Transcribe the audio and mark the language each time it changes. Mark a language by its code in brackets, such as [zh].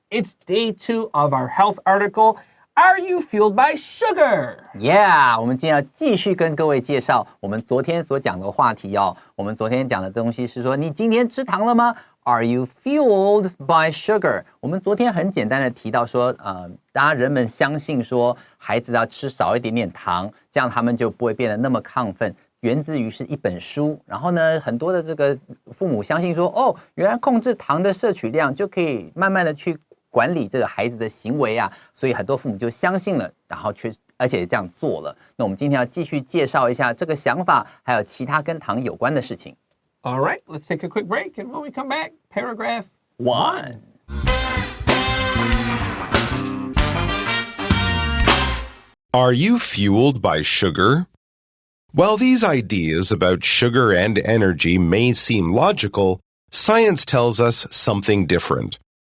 [en] It's day 2 of our health article. Are you fueled by sugar? [zh] Yeah, 我们今天要继续跟各位介绍我们昨天所讲的话题哦。我们昨天讲的东西是说，你今天吃糖了吗？ [en] Are you fueled by sugar? [zh] 我们昨天很简单的提到说，大家人们相信说，孩子要吃少一点点糖，这样他们就不会变得那么亢奋。源自于是一本书，然后呢，很多的这个父母相信说，哦，原来控制糖的摄取量就可以慢慢的去管理这个孩子的行为啊，所以很多父母就相信了，然后而且这样做了。那我们今天要继续介绍一下这个想法，还有其他跟糖有关的事情。 [en] All right, let's take a quick break, and when we come back, paragraph 1. Are you fueled by sugar? While these ideas about sugar and energy may seem logical, science tells us something different.